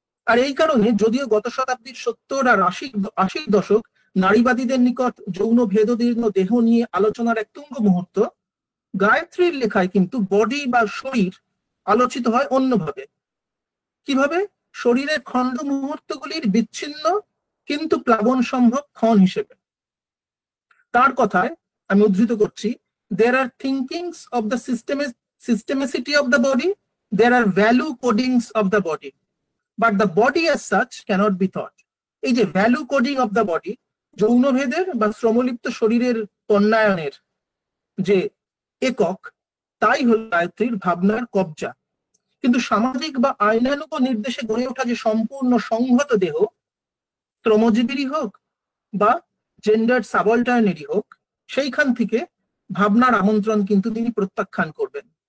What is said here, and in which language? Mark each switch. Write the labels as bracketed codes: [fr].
[bn] আর এই কারণে যদিও গত শতাব্দীর 70 আর 80 দশক নারীবাদীদের নিকট যৌন ভেদদীর্ণ দেহ নিয়ে আলোচনার এক তুঙ্গ মুহূর্ত, গায়ত্রীর লেখায় কিন্তু বডি বা শরীর আলোচিত হয় অন্যভাবে। কিভাবে? শরীরের খণ্ড মুহূর্তগুলির বিচ্ছিন্ন কিন্তু প্লাবন সম্ভব ক্ষণ হিসেবে। [en] তার কথায় আমি উদ্ধৃত করছি, there are thinkings of the systemicity of the body, there are value codings of the body, but the body as such cannot be thought. [bn] এই যে [en] value coding of the body, [bn] যৌনভেদের বা শ্রমলিপ্ত শরীরের পণ্যায়নের যে একক, তাই হল গায়ত্রীর ভাবনার কবজা। কিন্তু সামাজিক বা আইনানুগ নির্দেশে গড়ে ওঠা যে সম্পূর্ণ সংহত দেহ, শ্রমজীবীরই হোক বা জেন্ডার সাবঅল্টার্নেরই হোক, সেইখান থেকে ভাবনার আমন্ত্রণ কিন্তু তিনি প্রত্যাখ্যান করবেন।